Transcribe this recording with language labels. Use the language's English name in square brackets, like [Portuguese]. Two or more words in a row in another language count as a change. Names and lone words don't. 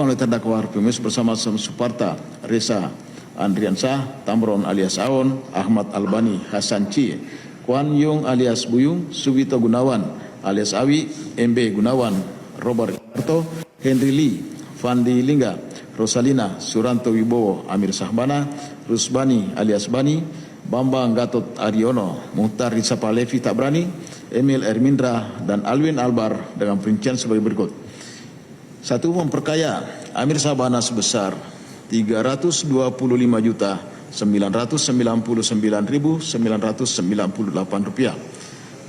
[Indonesian] oleh terdakwa Harvemus bersama Suparta, Reza Andriansah, Tamron alias Aon, Ahmad Albani, Hasan Cie, Kwan Yung alias Buyung, Subito Gunawan alias Awi, MB Gunawan, Robert Arto, Henry Lee, Fandi Lingga, Rosalina, Suranto Wibowo, Amir Sahbana, Rusbani alias Bani, Bambang Gatot Aryono, Muhtar Rizapa Levi Tabrani, Emil Ermindra, dan Alwin Albar dengan perincian sebagai berikut. 1. Memperkaya Amir Sahbana sebesar Rp322.999.998.